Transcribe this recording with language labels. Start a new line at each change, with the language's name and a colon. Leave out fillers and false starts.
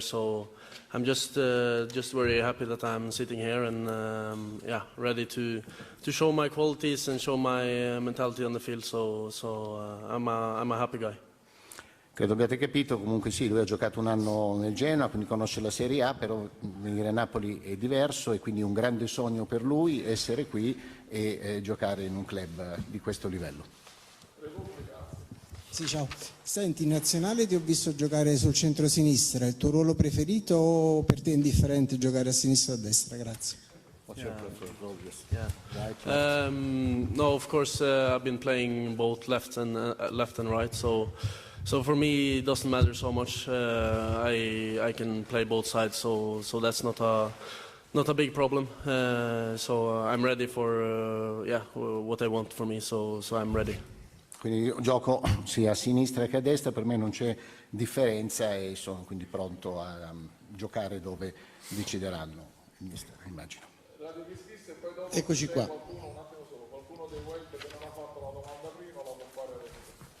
English: So I'm just very happy that I'm sitting here and ready to show my qualities and show my mentality on the field. So I'm a happy guy.
Italian: Credo abbiate capito, comunque sì, lui ha giocato un anno nel Genoa, quindi conosce la Serie A, però venire a Napoli è diverso e quindi un grande sogno per lui essere qui e giocare in un club di questo livello. Sì, ciao. Senti, in nazionale ti ho visto giocare sul centro-sinistra, il tuo ruolo preferito o per te è indifferente giocare a sinistra o a destra? Grazie.
English: No, of course I've been playing both left and right, so for me it doesn't matter so much. I can play both sides, so that's not a big problem. So I'm ready for what I want for me. So I'm ready.
Italian: Quindi io gioco sia a sinistra che a destra, per me non c'è differenza e sono quindi pronto a giocare dove decideranno, immagino. Eccoci qua. Qualcuno dei voi che non ha fatto la domanda prima la può fare adesso.